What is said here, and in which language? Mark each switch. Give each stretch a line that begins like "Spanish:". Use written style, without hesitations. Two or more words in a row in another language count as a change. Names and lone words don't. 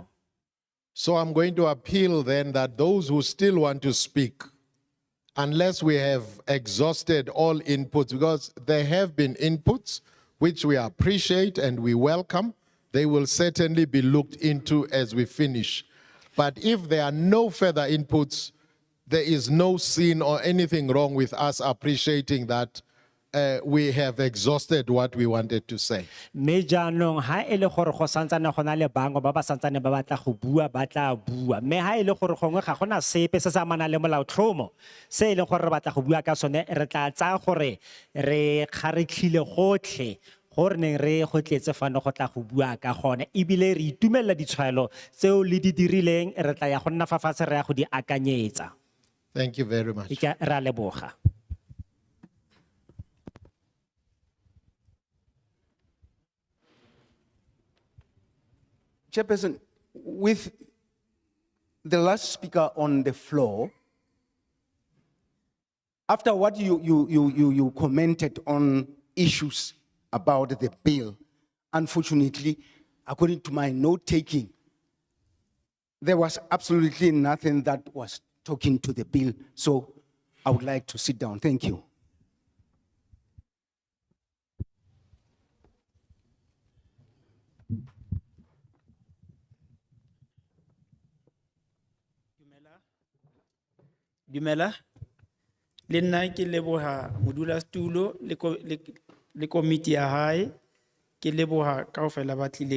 English: So I'm going to appeal then that those who still want to speak, unless we have exhausted all inputs, because there have been inputs which we appreciate and we welcome, they will certainly be looked into as we finish. But if there are no further inputs, there is no sin or anything wrong with us appreciating that we have exhausted what we wanted to say.
Tswana: mme jaanong ha e le gore go santsane go na le bangwe ba ba santsane ba batla go bua ba tla bua mme ha e le gore gongwe ga gona sepe se se amanang le molaotlhomo se e leng gore re batla go bua ka sone re tla tsaya gore re kgaretlhile gotlhe gore neng re go tletse fano go tla go bua ka gone ebile re itumelela ditshwaelo tseo le di dirileng re tla ya go nna fa fatshe re ya go di akanyetsa.
English: Thank you very much.
Tswana: Re a leboga.
English: Chairperson, with the last speaker on the floor, after what you commented on issues about the bill, unfortunately, according to my note-taking, there was absolutely nothing that was talking to the bill. So I would like to sit down. Thank you.
Southern Sotho: Dumela, le nna ke leboha modulasetulo le komiti ya hae, ke leboha kaofela ba tlileng.